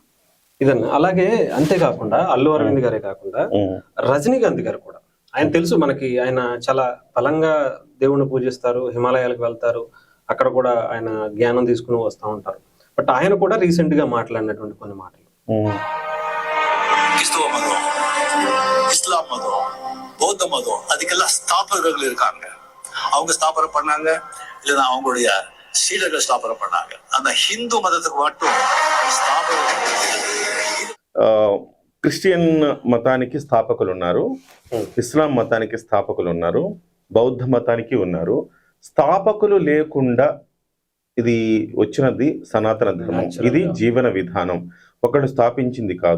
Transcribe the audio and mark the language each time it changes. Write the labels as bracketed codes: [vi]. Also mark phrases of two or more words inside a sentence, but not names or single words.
[te] ఇదన్నా అలాగే అంతేకాకుండా అల్లు అరవింద్ గారే కాకుండా రజనీకాంత్ గారు కూడా, ఆయన తెలుసు మనకి, ఆయన చాలా బలంగా దేవుణ్ణి పూజిస్తారు, హిమాలయాలకు వెళ్తారు, అక్కడ కూడా ఆయన జ్ఞానం తీసుకుని వస్తూ ఉంటారు. బట్ ఆయన కూడా రీసెంట్ గా మాట్లాడినటువంటి కొన్ని మాటలు, [ta] கிறிஸ்துவ மதம், இஸ்லாம் மதம், பௌத்த மதம், அதுக்கெல்லாம் ஸ்தாபகர்கள் இருக்காங்க. அவங்க ஸ்தாபனம் பண்ணாங்க, இல்லைன்னா அவங்களுடைய சீடர்கள் ஸ்தாபனம் பண்ணாங்க. அந்த ஹிந்து மதத்துக்கு மட்டும் [te] క్రిస్టియన్ మతానికి స్థాపకులు ఉన్నారు, ఇస్లాం మతానికి స్థాపకులు ఉన్నారు, బౌద్ధ మతానికి ఉన్నారు. స్థాపకులు లేకుండా ఇది వచ్చినది సనాతన ధర్మం. ఇది జీవన విధానం. ఒకళ్ళు స్థాపించింది కాదు.